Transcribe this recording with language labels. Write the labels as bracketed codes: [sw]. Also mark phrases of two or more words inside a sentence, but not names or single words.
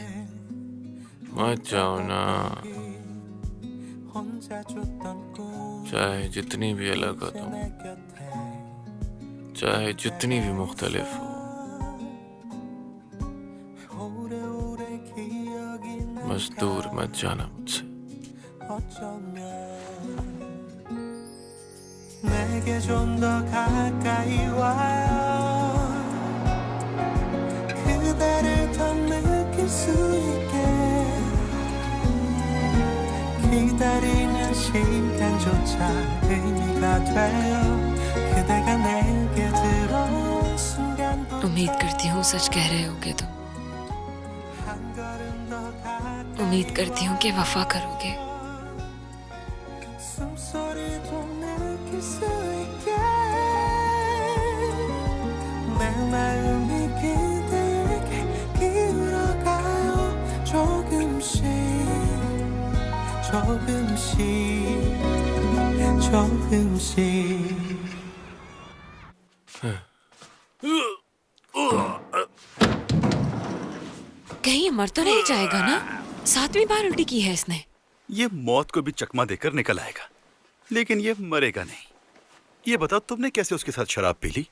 [hi] मत जाओ ना, चाहे जितनी भी अलग हो तुम, चाहे जितनी भी मुख्तलिफ हो, बस दूर मत जाना मुझसे। [ko] 내게 좀 더 가까이 와요. 그대를 더 느낄 수 있게 기다리는 시간조차 의미가 돼요. 그대가 내게 들어온 순간부터 [hi] उम्मीद करती हूँ सच कह रहे होगे तुम। उम्मीद करती हूँ कि वफा करोगे। [ko] 숨소리도 느낄 수 있게 내 마음이 그대에게 기울어가요. 조금씩 조금씩 조금씩 [hi] कहीं ये मर तो नहीं जाएगा ना? 7वीं बार उल्टी की है इसने। ये मौत को भी चकमा देकर निकल आएगा, लेकिन ये मरेगा नहीं। ये बताओ, तुमने कैसे उसके साथ शराब पी ली?